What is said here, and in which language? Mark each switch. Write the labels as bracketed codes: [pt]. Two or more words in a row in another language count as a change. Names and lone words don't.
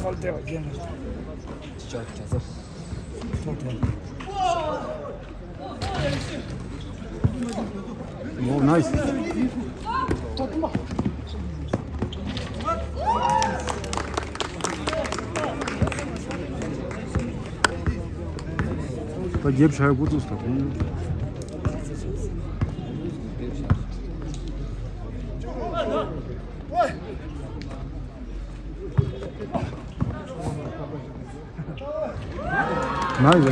[ko] 오, 나이스. [ru] Так я б буду с тобой. [ko] 나이스.